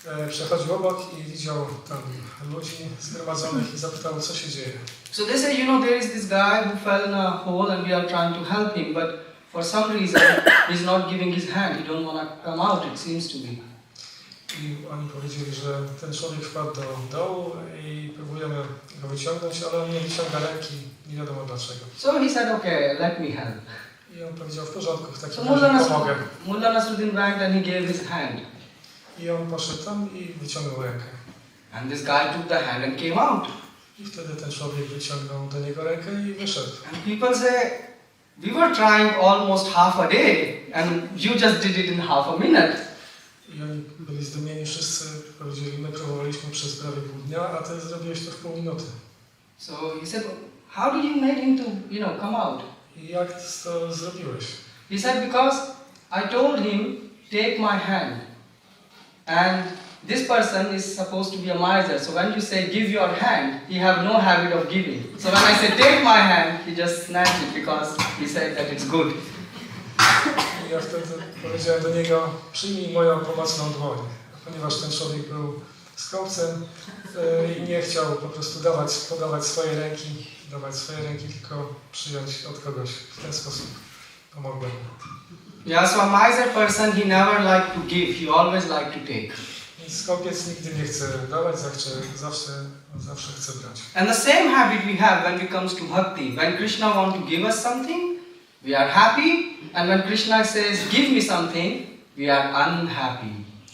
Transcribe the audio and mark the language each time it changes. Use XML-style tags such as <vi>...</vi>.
<pl>Przechodził obok i widział tam ludzi zgromadzonych i zapytał, co się dzieje.</pl> <en>So they say, you know, there is this guy who fell in a hole and we are trying to help him, but for some reason he's not giving his hand, he don't want to come out, it seems to be.</en> <pl>I oni powiedzieli, że ten człowiek wpadł do dołu i próbujemy go wyciągnąć, ale on nie wyciąga ręki, nie wiadomo dlaczego.</pl> <en>So he said, okay, let me help.</en> <pl>I on powiedział, w porządku, w takim</pl> <en>So</en> <pl>razie pomogę.</pl> <en>Mullah Nasruddin went and he gave his hand.</en> <pl>I on poszedł tam i wyciągnął rękę.</pl> <en>And this guy took the hand and came out.</en> <pl>I wtedy ten człowiek wyciągnął do niego rękę i wyszedł.</pl> <en>And people say, we were trying almost half a day and you just did it in half a minute.</en> <pl>I oni byli zdumieni wszyscy, powiedzieli, my próbowaliśmy przez prawie pół dnia, a ty zrobiłeś to w pół minuty.</pl> <en>So he said, how did you make him to, you know, come out?</en> <pl>I jak to zrobiłeś?</pl> <en>He said, because I told him, take my hand. And this person is supposed to be a miser. So when you say, give your hand, he have no habit of giving. So when I say, take my hand, he just snatched it because he said that it's good.</en> <pl>I ja wtedy powiedziałem do niego, przyjmij moją pomocną dłoń. Ponieważ ten człowiek był skąpcem i nie chciał po prostu podawać swoje ręki, tylko przyjąć od kogoś. W ten sposób pomogłem.</pl> <en>Yeah, so a miser person, he never liked to give, he always liked to take.</en> <pl>Więc skąpiec nigdy nie chce dawać, zawsze chce brać.</pl> <en>And the same habit we have when it comes to bhakti. When Krishna wants to give us something, we are happy. And when Krishna says, give me something, we are unhappy.</en>